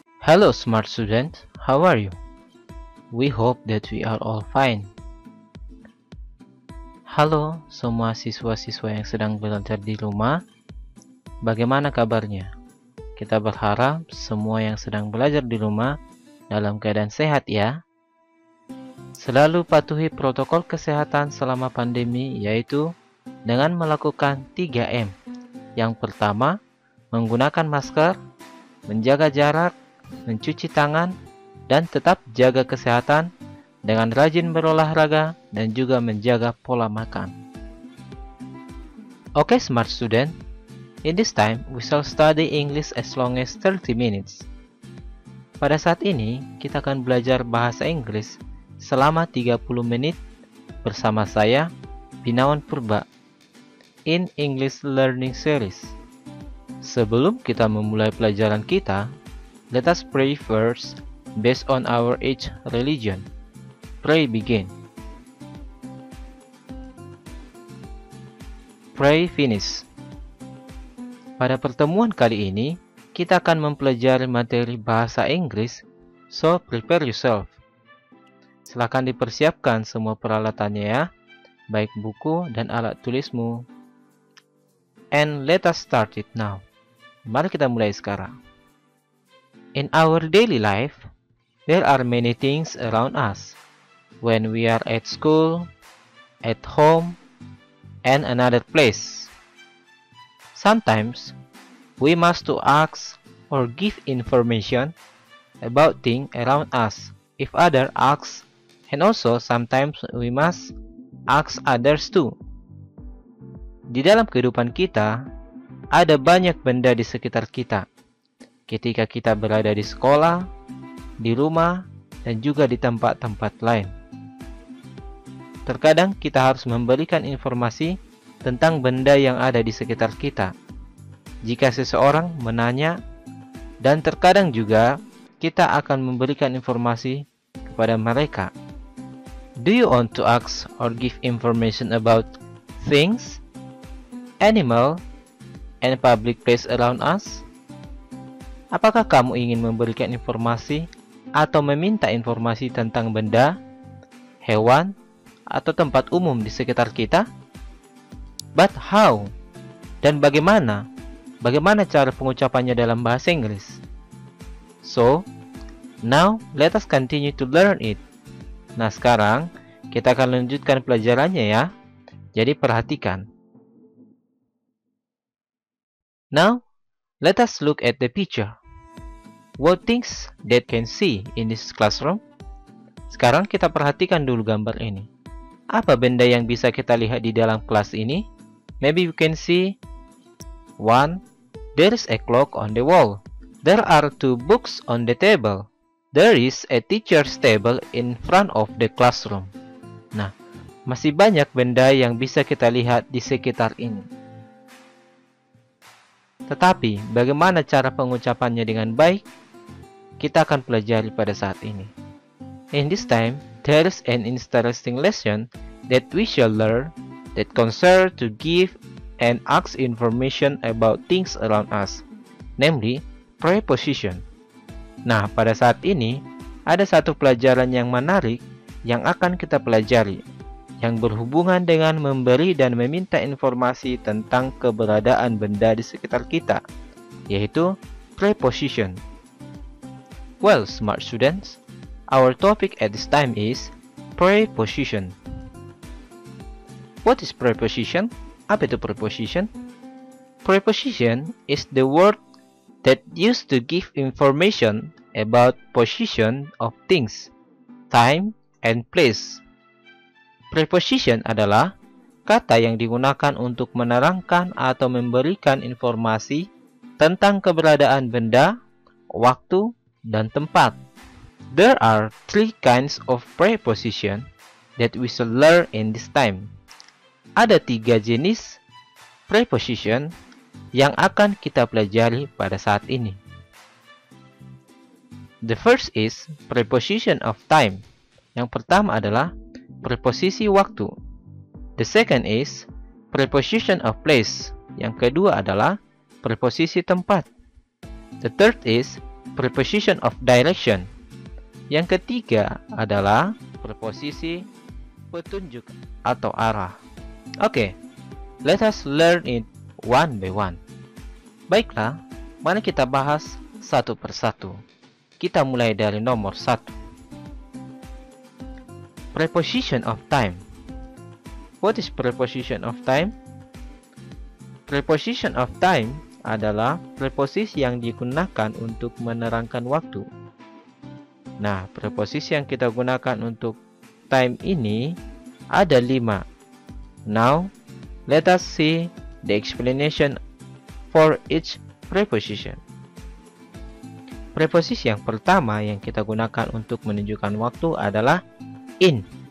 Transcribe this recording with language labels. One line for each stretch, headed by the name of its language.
English: Hello smart students, how are you? We hope that we are all fine.
Indonesian: Halo semua siswa-siswa yang sedang belajar di rumah, bagaimana kabarnya? Kita berharap semua yang sedang belajar di rumah dalam keadaan sehat ya. Selalu patuhi protokol kesehatan selama pandemi, yaitu dengan melakukan 3M. Yang pertama, menggunakan masker, menjaga jarak, mencuci tangan, dan tetap jaga kesehatan dengan rajin berolahraga dan juga menjaga pola makan.
English: Okay, smart student, in this time we shall study English as long as 30 minutes.
Indonesian: Pada saat ini, kita akan belajar bahasa Inggris selama 30 menit bersama saya, Binawan Purba, in English Learning Series. Sebelum kita memulai pelajaran kita,
English: let us pray first based on our each religion. Pray begin. Pray finish.
Indonesian: Pada pertemuan kali ini, kita akan mempelajari materi bahasa Inggris,
English: so prepare yourself.
Indonesian: Silakan dipersiapkan semua peralatannya ya, baik buku dan alat tulismu.
English: And let us start it now.
Indonesian: Mari kita mulai sekarang.
English: In our daily life, there are many things around us. When we are at school, at home, and another place. Sometimes, we must to ask or give information about things around us if other asks, and also sometimes we must ask others too.
Indonesian: Di dalam kehidupan kita, ada banyak benda di sekitar kita. Ketika kita berada di sekolah, di rumah, dan juga di tempat-tempat lain. Terkadang kita harus memberikan informasi tentang benda yang ada di sekitar kita jika seseorang menanya, dan terkadang juga kita akan memberikan informasi kepada mereka.
English: Do you want to ask or give information about things, animal, and public place around us?
Indonesian: Apakah kamu ingin memberikan informasi atau meminta informasi tentang benda, hewan, atau tempat umum di sekitar kita?
English: But how?
Indonesian: Dan bagaimana? Bagaimana cara pengucapannya dalam bahasa Inggris?
English: So, now let us continue to learn it.
Indonesian: Nah, sekarang kita akan lanjutkan pelajarannya ya. Jadi perhatikan.
English: Now, let us look at the picture. What things that can see in this classroom?
Indonesian: Sekarang kita perhatikan dulu gambar ini. Apa benda yang bisa kita lihat di dalam kelas ini?
English: Maybe you can see 1. There is a clock on the wall. There are 2 books on the table. There is a teacher's table in front of the classroom.
Indonesian: Nah, masih banyak benda yang bisa kita lihat di sekitar ini. Tetapi, bagaimana cara pengucapannya dengan baik? Kita akan pelajari pada saat ini.
English: In this time, there is an interesting lesson that we shall learn that concern to give and ask information about things around us, namely preposition.
Indonesian: Nah, pada saat ini ada satu pelajaran yang menarik yang akan kita pelajari, yang berhubungan dengan memberi dan meminta informasi tentang keberadaan benda di sekitar kita, yaitu preposition.
English: Well, smart students, our topic at this time is preposition. What is preposition?
Indonesian: Apa itu
English: preposition? Preposition is the word that used to give information about position of things, time, and place.
Indonesian: Preposition adalah kata yang digunakan untuk menerangkan atau memberikan informasi tentang keberadaan benda, waktu, dan tempat.
English: There are 3 kinds of preposition that we shall learn in this time.
Indonesian: Ada 3 jenis preposition yang akan kita pelajari pada saat ini.
English: The first is preposition of time.
Indonesian: Yang pertama adalah preposisi waktu.
English: The second is preposition of place.
Indonesian: Yang kedua adalah preposisi tempat.
English: The third is preposition of direction.
Indonesian: Yang ketiga adalah preposisi petunjuk atau arah.
English: Oke, let us learn it one by one.
Indonesian: Baiklah, mari kita bahas satu persatu. Kita mulai dari nomor 1.
English: Preposition of time. What is preposition of time?
Indonesian: Preposition of time adalah preposisi yang digunakan untuk menerangkan waktu. Nah, preposisi yang kita gunakan untuk time ini ada 5.
English: Now, let us see the explanation for each preposition.
Indonesian: Preposisi yang pertama yang kita gunakan untuk menunjukkan waktu adalah in.